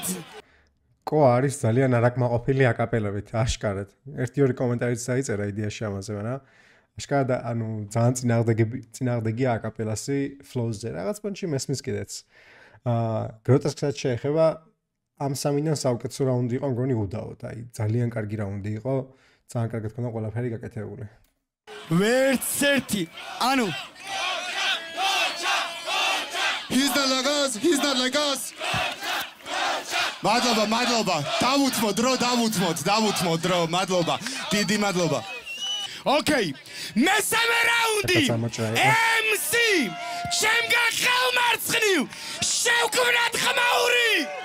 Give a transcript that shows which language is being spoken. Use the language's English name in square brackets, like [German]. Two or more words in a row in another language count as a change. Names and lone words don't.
[Georgian] კო არის ძალიან არაკმაყოფილი აკაპელებით აშკარად ერთი ორი კომენტარიც დაიწერა იდეაში ამაზე მაგრამ აშკარად ანუ ძალიან წინააღმდეგი აკაპელასი ფლოუზე რაღაც პონჩი მესმის კიდეც გროტესკსაც შეეხება ამ სამიდან საუკეთესო რაუნდი იყო მგონი უდაოდ აი ძალიან კარგი რაუნდი იყო ძალიან კარგად ქონდა ყველაფერი გაკეთებული ვერც ერთი ანუ [English] He's not like us [Georgian] მადლობა დავუთმო დრო მადლობა დიდი მადლობა Okay მესამე რაუნდი MC ჩემგან ხელმარცხნივ შევქმნათ ხმაური